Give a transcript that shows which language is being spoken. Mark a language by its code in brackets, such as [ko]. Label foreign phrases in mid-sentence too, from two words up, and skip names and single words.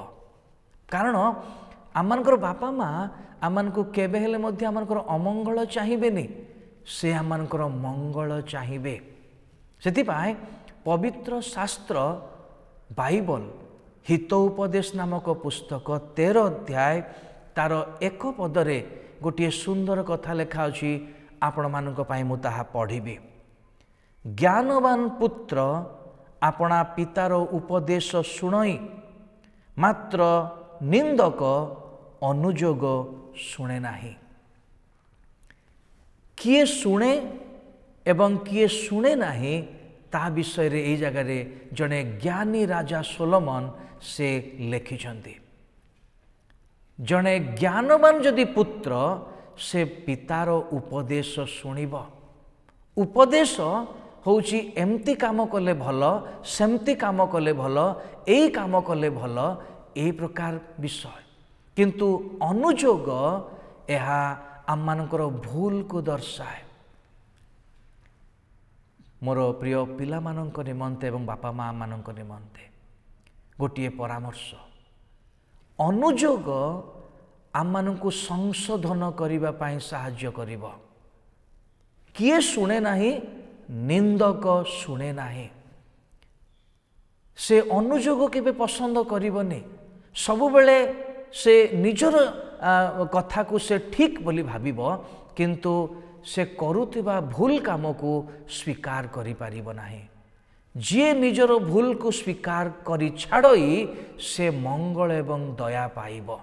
[or] କାରଣ ଆମମାନଙ୍କର ବାପା ମାଆ ଆମମାନଙ୍କୁ କେବେ ହେଲେ ମଧ୍ୟ ଆମମାନଙ୍କର ଅମଙ୍ଗଳ ଚାହିଁବେନି, ସେ ଆମମାନଙ୍କର ମଙ୍ଗଳ ଚାହିଁବେ। ସେଥିପାଇଁ ପବିତ୍ର ଶାସ୍ତ୍ର ବାଇବଲ ହିତୋପଦେଶ ନାମକ ପୁସ୍ତକ 13 ଅଧ୍ୟାୟ ତାର 1 ପଦରେ ଗୋଟେ ସୁନ୍ଦର କଥା ଲେଖା ଅଛି। ଆପଣ ମାନଙ୍କ ପାଇଁ ମୁଁ ତାହା ପଢ଼ିବି। ଜ୍ଞାନବାନ ପୁତ୍ର ଆପଣା ପିତାର ଉପଦେଶ ଶୁଣଇ ମାତ୍ର ନିନ୍ଦକ ଅନୁଯୋଗ ଶୁଣେ ନାହିଁ। କିଏ ଶୁଣେ ଏବଂ କିଏ ଶୁଣେ ନାହିଁ ତା ବିଷୟ ରେ ଏ ଜାଗା ରେ ଜଣେ ଜ୍ଞାନୀ ରାଜା ସୋଲୋମନ ସେ ଲେଖିଛନ୍ତି। ଜଣେ ଜ୍ଞାନବାନ ଯଦି ପୁତ୍ର ସେ ପିତାର ଉପଦେଶ ଶୁଣିବ। ଉପଦେଶ ହେଉଛି ଏମିତି କାମ କଲେ ଭଲ, ସେମିତି କାମ କଲେ ଭଲ, ଏଇ କାମ କଲେ ଭଲ, ଏଇ ପ୍ରକାର ବିଷୟ। କିନ୍ତୁ ଅନୁଯୋଗ ଏହା ଆମ ମାନଙ୍କର ଭୁଲ କୁ ଦର୍ଶାଏ। ମୋର ପ୍ରିୟ ପିଲା ମାନଙ୍କ ନିମନ୍ତେ ଏବଂ ବାପା ମାଆ ମାନଙ୍କ ନିମନ୍ତେ ଗୋଟେ ପରାମର୍ଶ, ଅନୁଯୋଗ ଆମ ମାନଙ୍କୁ ସଂଶୋଧନ କରିବା ପାଇଁ ସାହାଯ୍ୟ କରିବ। କିଏ ଶୁଣେ ନାହିଁ ନିନ୍ଦକ ଶୁଣେ ନାହିଁ। ସେ ଅନୁଯୋଗ କେବେ ପସନ୍ଦ କରିବନି। ସବୁ ବେଳେ ସେ ନିଜର କଥା କୁ ସେ ଠିକ ବୋଲି ଭାବିବ କିନ୍ତୁ ସେ କରୁଥିବା ଭୁଲ କାମ କୁ ସ୍ୱୀକାର କରି ପାରିବ ନାହିଁ। ଯେ ନିଜର ଭୁଲ କୁ ସ୍ୱୀକାର କରି ଛାଡ଼ଇ ସେ ମଙ୍ଗଳ ଏବଂ ଦୟା ପାଇବ।